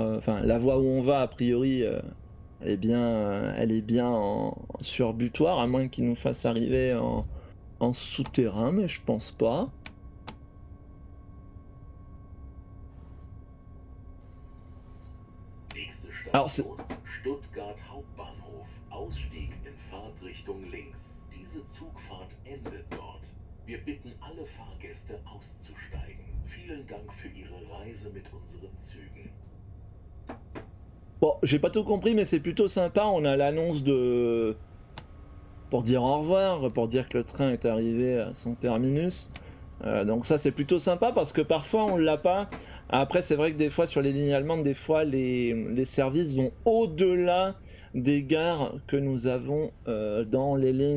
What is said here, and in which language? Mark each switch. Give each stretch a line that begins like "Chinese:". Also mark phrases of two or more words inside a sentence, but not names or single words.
French: Enfin, la voie où on va, a priori, elle est bien en surbutoir, à moins qu'il nous fasse arriver en souterrain, mais je pense pas. Alors, c'est...
German: Stuttgart Hauptbahnhof. Ausstieg in Fahrtrichtung links. Diese Zugfahrt endet dort. Wir bitten alle Fahrgäste auszusteigen. Vielen Dank für Ihre Reise mit unseren Zügen.
French: Bon, j'ai pas tout compris, mais c'est plutôt sympa. On a l'annonce pour dire au revoir, pour dire que le train est arrivé à son terminus. Donc ça c'est plutôt sympa parce que parfois on l'a pas. Après c'est vrai que des fois sur les lignes allemandes, des fois les services vont au-delà des gares que nous avons dans les lignes.